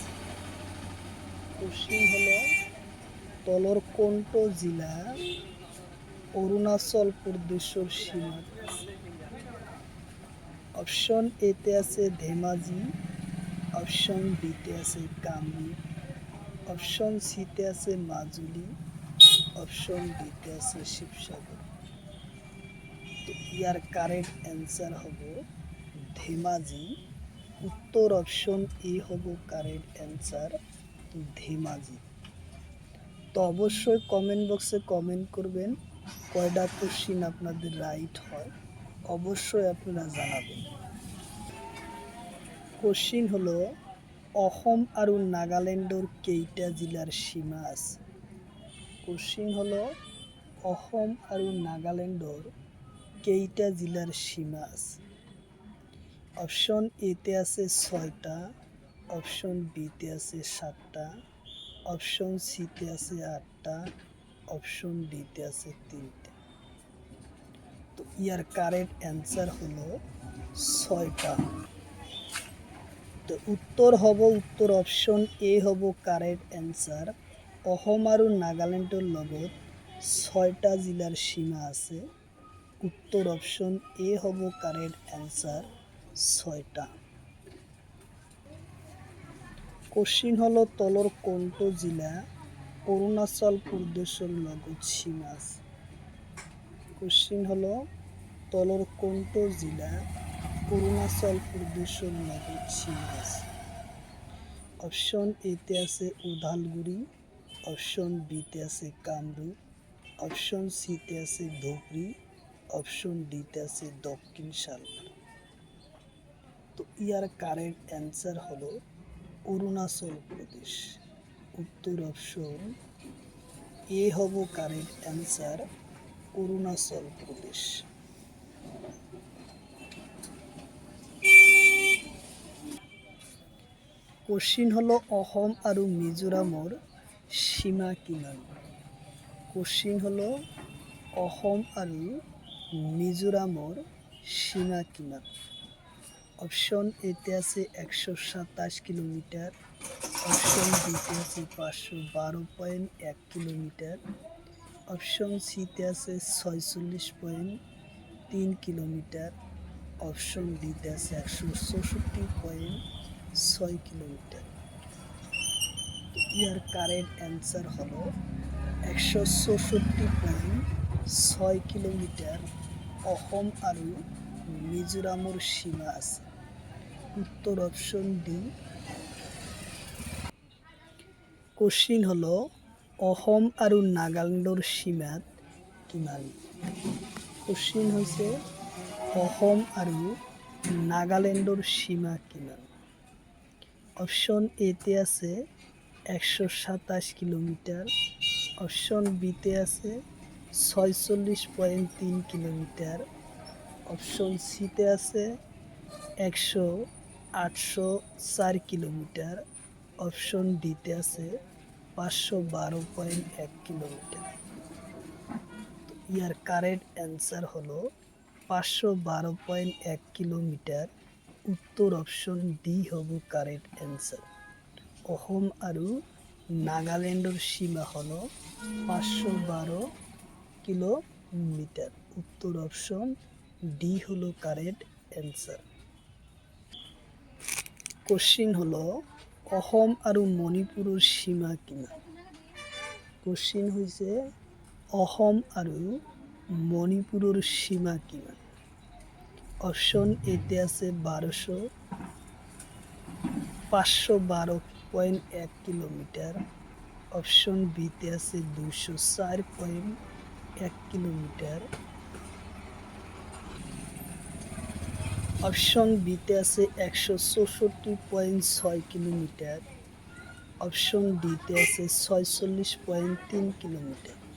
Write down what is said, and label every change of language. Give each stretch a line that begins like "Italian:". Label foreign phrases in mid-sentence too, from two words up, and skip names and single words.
Assamese: কোশ্চিন হলো তলৰ কোনটো জিলা অৰুণাচল প্ৰদেশৰ সীমাত আছে? অপশন এতে আছে ধেমাজি, অপশন বিতে আছে কামৰূপ, অপশন সিতে আছে মাজুলী, অপশন ডিতে আছে শিৱসাগৰ। তো ইয়ার
English: correct answer
Assamese: হব ধেমাজি। উত্তর অপশন এ হব
English: correct answer,
Assamese: ধেমাজি।
Bangla: তো অবশ্যই
English: comment boxe
Bangla: কমেন্ট করবেন কয়টা কোশ্চিন আপনাদের রাইট হয়, অবশ্যই আপনারা জানাবেন।
Assamese: কোশ্চিন হলো অসম আৰু নাগালেণ্ডৰ কেইটা জিলাৰ সীমা আছে? কোশ্চিন হলো অসম আৰু নাগালেণ্ডৰ কেইটা জিলার সীমা আছে? অপশন এতে আছে 6টা, অপশন বিতে আছে 7টা, অপশন সিতে আছে 8টা, অপশন ডিতে আছে 3টা। তো ইয়ার
English: correct answer
Assamese: হলো 6টা। তো উত্তর অপশন এ হব
English: correct answer.
Assamese: অসম আৰু নাগালেণ্ডৰ লগত 6টা জিলাৰ সীমা আছে। উত্তর অপশন এ হব
English: correct answer,
Assamese: 6টা। কোশ্চিন হলো তলৰ কোনটো জিলা অৰুণাচল প্ৰদেশৰ লগত সীমা আছে? কোশ্চিন হলো তলৰ কোনটো জিলা অৰুণাচল প্ৰদেশৰ লগত সীমা আছে? অপশন এতে আছে ওদালগুৰি, অপশন বিতে আছে কামৰূপ, অপশন সিতে আছে ধুবুৰী, অপশন ডিতে আছে দক্ষিণ শালমারা। তো ইয়ার
English: correct answer
Assamese: হলো অরুণাচল প্রদেশ। উত্তর অপশন এ হব
English: correct answer,
Assamese: অরুণাচল প্রদেশ। কোশ্চিন হলো অসম আৰু মিজোরামৰ সীমা কিমান? কোশ্চিন হলো অসম আৰু মিজোরামৰ সীমা কিমান? অপশন এতে আছে 127 কিলোমিটার, অপশন বিতে আছে 512.1 কিলোমিটার, অপশন সিতে আছে 46.3 কিলোমিটার, অপশন ডিতে আছে 164.6 কিলোমিটার। ইয়ার
English: correct answer
Assamese: হলো 164.6 কিলোমিটার অসম আৰু মিজোরামৰ সীমা আছে। উত্তর অপশন ডি। কোশ্চিন হলো অসম আৰু নাগালেণ্ডৰ সীমাত কিমান? কোশ্চিন হৈছে অসম আৰু নাগালেণ্ডৰ সীমা কিমান? অপশন এতে আছে 127 কিলোমিটার, অপশন বিতে আছে 46.3 কিলোমিটার, অপশন সিতে আছে 804 কিলোমিটার, অপশন ডিতে আছে 512.1 কিলোমিটার। ইয়ার
English: correct answer
Assamese: হলো 512.1 কিলোমিটার। উত্তর অপশন ডি হব
English: correct answer.
Assamese: অসম আৰু নাগালেণ্ডৰ সীমা হলো 512 কিলোমিটার। উত্তর অপশন ডি হলো
English: correct answer.
Assamese: কোশ্চিন হলো অসম আৰু মণিপুৰৰ সীমা কিমান? কোশ্চিন হৈছে অসম আৰু মণিপুৰৰ সীমা কিমান? অপশ্যন এতে আছে 512.1 কিলোমিটার, অপশন বিতে আছে 204.1 কিলোমিটার, অপশন বিতে আছে 164.6 কিলোমিটার, অপশন ডিতে আছে 46.3 কিলোমিটার।